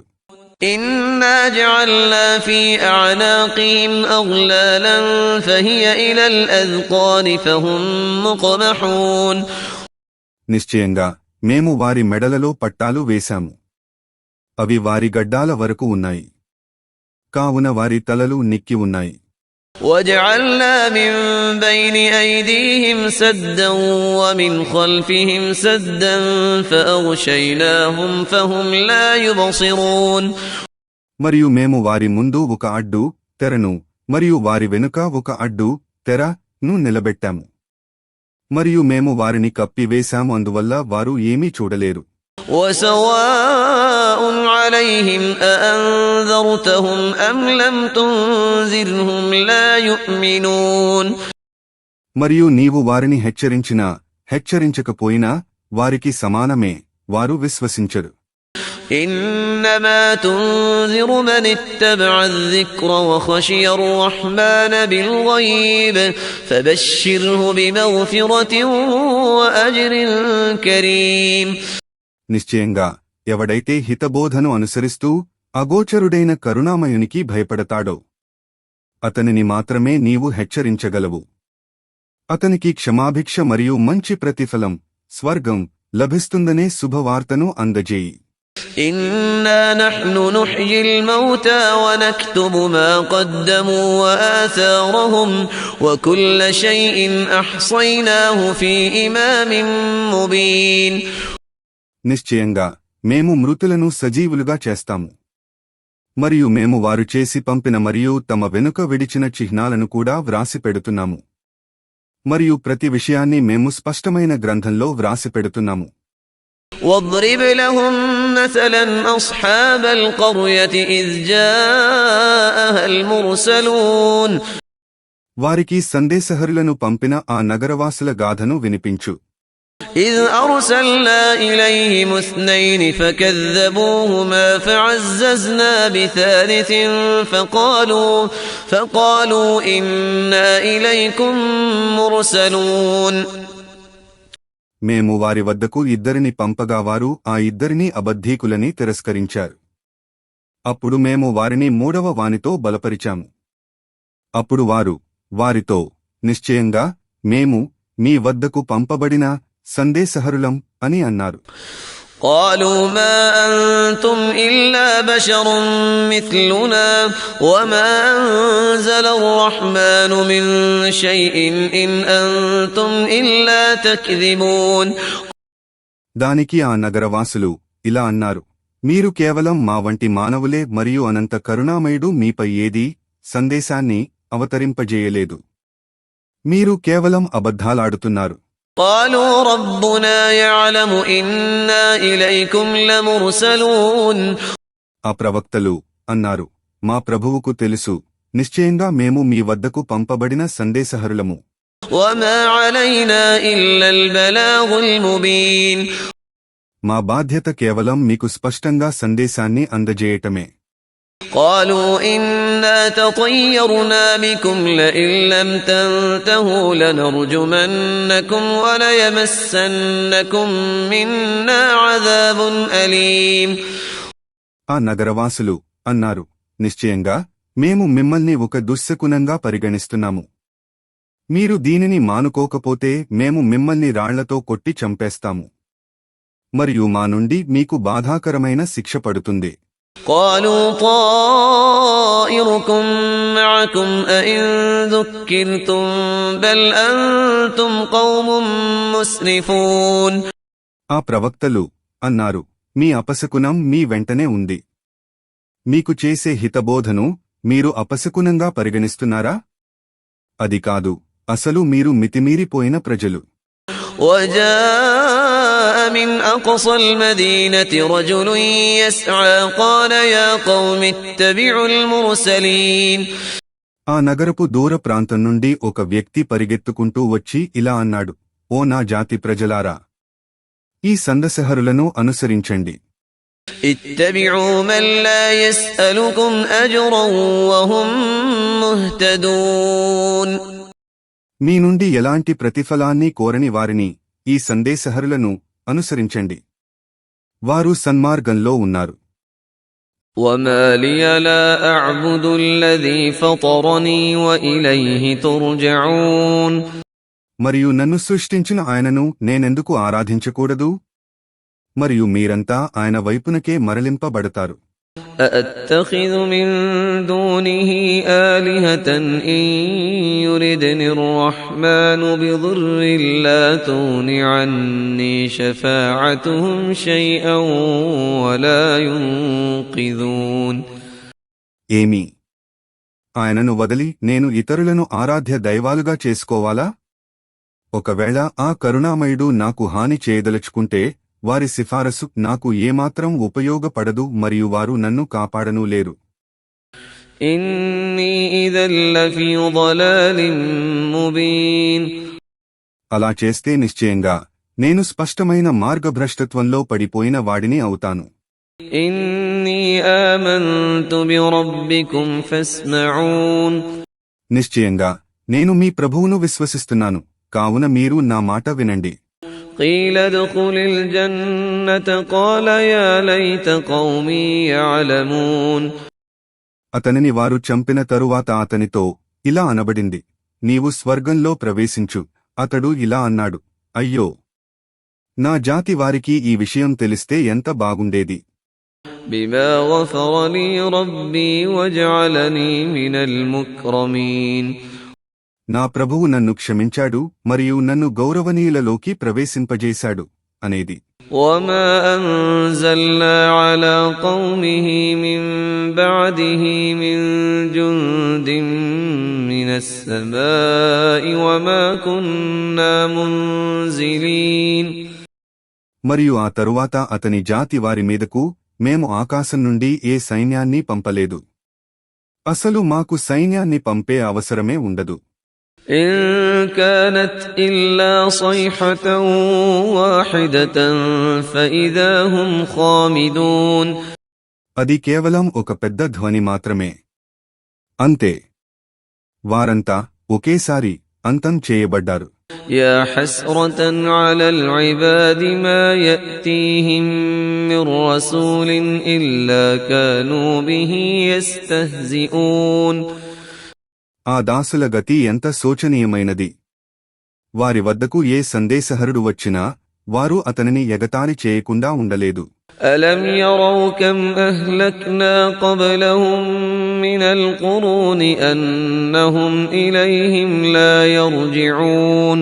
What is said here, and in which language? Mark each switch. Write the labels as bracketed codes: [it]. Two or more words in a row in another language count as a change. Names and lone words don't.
[ar] إنا جعلنا في أعناقهم أغلالا فهي إلى الأذقان فهم مقمحون [te] నిశ్చయంగా మేము వారి మెడలలో పట్టాలు వేశాము, అవి వారి గడ్డాల వరకు ఉన్నాయి, కావున వారి తలలు నిక్కి ఉన్నాయి. [ar] وجعلنا من بين أيديهم سدا ومن خلفهم سدا فأغشيناهم فهم لا يبصرون [te] మరియు మేము వారి ముందు ఒక అడ్డు తెరను మరియు వారి వెనుక ఒక అడ్డు తెరను నిలబెట్టాము, మరియు మేము వారిని కప్పివేశాము, అందువల్ల వారు ఏమీ చూడలేరు. [ar] وسواء عليهم أأنذرتهم أم لم تنذرهم لا يؤمنون [te] మరియు నీవు వారిని హెచ్చరించినా హెచ్చరించకపోయినా వారికి సమానమే, వారు విశ్వసించరు. [ar] إنما تنذر من اتبع الذكر وخشي الرحمن بالغيب فبشره بمغفرة وأجر كريم [te] నిశ్చయంగా ఎవడైతే హితబోధను అనుసరిస్తూ అగోచరుడైన కరుణామయునికి భయపడతాడో అతనిని మాత్రమే నీవు హెచ్చరించగలవు. అతనికి క్షమాభిక్ష మరియు మంచి ప్రతిఫలం స్వర్గం లభిస్తుందనే శుభవార్తను అందజేయి. [ar] إنا نحن نحيي الموتى ونكتب ما قدموا وآثارهم وكل شيء أحصيناه في إمام مبين [te] నిశ్చయంగా మేము మృతులను సజీవులుగా చేస్తాము, మరియు మేము వారు చేసి పంపిన మరియు తమ వెనుక విడిచిన చిహ్నాలను కూడా వ్రాసిపెడుతున్నాము, మరియు ప్రతి విషయాన్ని మేము స్పష్టమైన గ్రంథంలో వ్రాసిపెడుతున్నాము. [ar] واضرب لهم مثلا أصحاب القرية إذ جاءها المرسلون [te] వారికి సందేశహరులను పంపిన ఆ నగరవాసుల గాథను వినిపించు. [ar] إذ أرسلنا إليهم اثنين فكذبوهما فعززنا بثالث فقالوا إنا إليكم مرسلون [te] మేము వారి వద్దకు ఇద్దరిని పంపగా వారు ఆ ఇద్దరిని అబద్ధీకులని తిరస్కరించారు. అప్పుడు మేము వారిని మూడవ వానితో బలపరిచాము. అప్పుడు వారు వారితో, నిశ్చయంగా మేము మీ వద్దకు పంపబడిన సందేశహరులం అని అన్నారు. [ar] قالوا ما أنتم إلا بشر مثلنا وما أنزل الرحمن من شيء إن أنتم إلا تكذبون [te] దానికి ఆ నగరవాసులు ఇలా అన్నారు, మీరు కేవలం మా వంటి మానవులే మరియు అనంత కరుణామయుడు మీపై ఏదీ సందేశాన్ని అవతరింపజేయలేదు, మీరు కేవలం అబద్ధాలాడుతున్నారు. [ar] قالوا ربنا يعلم إنا إليكم لمرسلون [te] ఆ ప్రవక్తలు అన్నారు, మా ప్రభువుకు తెలుసు, నిశ్చయంగా మేము మీ వద్దకు పంపబడిన సందేశహరులము. [ar] وما علينا إلا البلاغ المبين [te] మా బాధ్యత కేవలం మీకు స్పష్టంగా సందేశాన్ని అందజేయటమే. [ar] قالوا إنا تطيرنا بكم لئن لم تنتهوا لنرجمنكم وليمسنكم منا عذاب أليم. [te] ఆ నగరవాసులు అన్నారు, నిశ్చయంగా మేము మిమ్మల్ని ఒక దుశ్శకునంగా పరిగణిస్తున్నాము. మీరు దీనిని మానుకోకపోతే మేము మిమ్మల్ని రాళ్లతో కొట్టి చంపేస్తాము, మరియు మా నుండి మీకు బాధాకరమైన శిక్ష పడుతుంది. [ar] قالوا طائركم معكم أئن ذكرتم بل أنتم قوم مسرفون. [te] ఆ ప్రవక్తలు అన్నారు, మీ అపశకునం మీ వెంటనే ఉంది. మీకు చేసే హితబోధను మీరు అపశకునంగా పరిగణిస్తున్నారా? అది కాదు, అసలు మీరు మితిమీరిపోయిన ప్రజలు. [ar] وجاء من أقصى المدينة رجل يسعى قال يا قوم اتبعوا المرسلين. [te] ఆ నగరపు దూర ప్రాంతం నుండి ఒక వ్యక్తి పరిగెత్తుకుంటూ వచ్చి ఇలా అన్నాడు, ఓ నా జాతి ప్రజలారా, ఈ సందేశహరులను అనుసరించండి. [ar] اتبعوا من لا يسألكم أجرا وهم مهتدون. [te] మీ నుండి ఎలాంటి ప్రతిఫలాన్ని కోరని వారిని, ఈ సందేశహరులను అనుసరించండి, వారు సన్మార్గంలో ఉన్నారు. [ar] وما لي لا أعبد الذي فطرني وإليه ترجعون. [te] మరియు నన్ను సృష్టించిన ఆయనను నేనెందుకు ఆరాధించకూడదు? మరియు మీరంతా ఆయన వైపునకే మరలింపబడతారు. [ar] أأتخذ من دونه آلهة إن يردني الرحمن بضر لا تغن عني شفاعتهم شيئا ولا ينقذون. [te] ఏమి, ఆయనను వదిలి నేను ఇతరులను ఆరాధ్య దైవాలుగా చేసుకోవాలా? ఒకవేళ ఆ కరుణామయుడు నాకు హాని చేయదలుచుకుంటే వారి సిఫారసు నాకు ఏమాత్రం ఉపయోగపడదు మరియు వారు నన్ను కాపాడనూ లేరు. [ar] إني إذا لفي ضلال مبين. [te] అలా చేస్తే నిశ్చయంగా నేను స్పష్టమైన మార్గభ్రష్టత్వంలో పడిపోయిన వాడిని అవుతాను. [ar] إني آمنت بربكم فاسمعون. [te] నిశ్చయంగా నేను మీ ప్రభువును విశ్వసిస్తున్నాను, కావున మీరు నా మాట వినండి. [ar] قيل ادخل الجنة قال يا ليت قومي يعلمون. [te] అతనిని వారు చంపిన తరువాత అతనితో ఇలా అనబడింది, నీవు స్వర్గంలో ప్రవేశించు. అతడు ఇలా అన్నాడు, అయ్యో, నా జాతి వారికి ఈ విషయం తెలిస్తే ఎంత బాగుండేది. [ar] بما غفر لي ربي وجعلني من المكرمين. [te] నా ప్రభువు నన్ను క్షమించాడు మరియు నన్ను గౌరవనీయులలోకి ప్రవేశింపజేశాడు అనేది. [ar] وما أنزلنا على قومه من بعده من جند من السماء وما كنا منزلين. [te] మరియు ఆ తరువాత అతని జాతి వారి మీదకు మేము ఆకాశం నుండి ఏ సైన్యాన్ని పంపలేదు. అసలు మాకు సైన్యాన్ని పంపే అవసరమే ఉండదు. [ar] إن كانت إلا صيحة واحدة فإذا هم خامدون. [te] అది కేవలం ఒక పెద్ద ధ్వని మాత్రమే, అంతే, వారంతా ఒకేసారి అంతం చేయబడ్డారు. [ar] يا حسرة على العباد ما يأتيهم من رسول إلا كانوا به يستهزئون. [te] ఆ దాసుల గతి ఎంత శోచనీయమైనది. వారి వద్దకు ఏ సందేశహరుడు వచ్చినా వారు అతనిని ఎగతాళి చేయకుండా ఉండలేదు. [ar] ألم يروا كم أهلكنا قبلهم من القرون أنهم إليهم لا يرجعون.